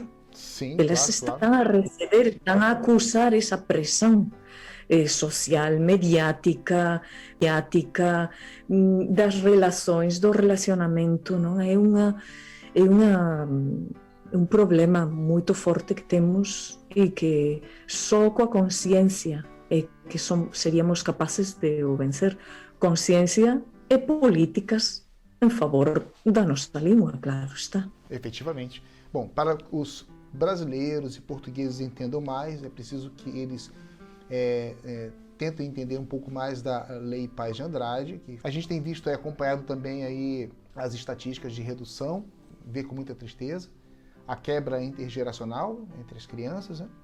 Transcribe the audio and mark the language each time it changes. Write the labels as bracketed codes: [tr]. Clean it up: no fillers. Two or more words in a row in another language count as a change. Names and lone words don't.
[gl] Elas están a receber, están a acusar esa presión social, mediática, [pt] das relações, [gl] do relacionamento, non? É un problema moito forte que temos e que só coa consciencia é que seríamos capaces de o vencer. [pt] Consciencia e políticas em favor da nossa língua, claro está. Efetivamente. Bom, para os brasileiros e portugueses entendam mais, é preciso que eles tentem entender um pouco mais da Lei Paz de Andrade, que a gente tem visto acompanhado também aí as estatísticas de redução, vê com muita tristeza, a quebra intergeracional entre as crianças, né?